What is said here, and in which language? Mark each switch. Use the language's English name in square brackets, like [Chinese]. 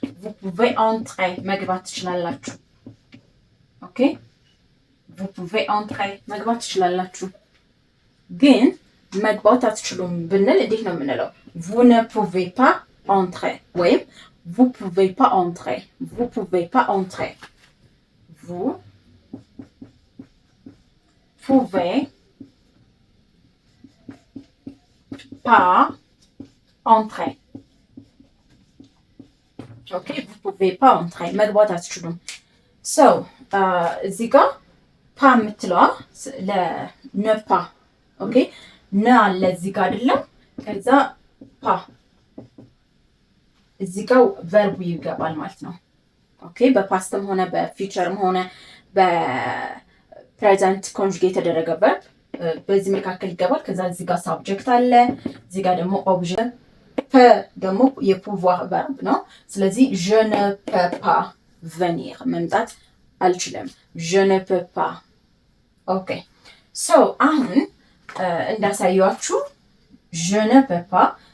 [French] vous pouvez entrer [Amharic] መግባት ትችላላችሁ። ኦኬ vous pouvez entrer መግባት ትችላላችሁ። ግን መግባት አትችሉም ብንል እንዴት ነው የምንለው? [French] vous ne pouvez pas entrer ወይም vous pouvez pas entrer. Vous pouvez pas entrer. Vous pouvez pas entrer. Ok, vous pouvez pas entrer. [Amharic] መግባት አትችሉም። So እዚህ ጋር ፓ የምትለዋ ne pas ኦኬ ነ አለ እዚህ ጋር አይደለም። ከዛ ፓ እዚህ ጋር ቨርቡ ይገባል ማለት ነው። ኦኬ በፓስትም ሆነ በፊውቸርም ሆነ በፕሬዘንት ኮንጁጌት የተደረገ ቨርብ በዚህ መካከል ይገባል። ከዛ እዚህ ጋር ሳብጀክት አለ፣ እዚህ ጋር ደግሞ ኦብጀክት ፐ ደግሞ የፑቫር ቨርብ ነው። ስለዚህ [French] je ne peux pas venir [Amharic] መምጣት አልችልም። [French] je ne peux pas [Amharic] ኦኬ ሶ አሁን እንዳሳያችሁ je ne peux pas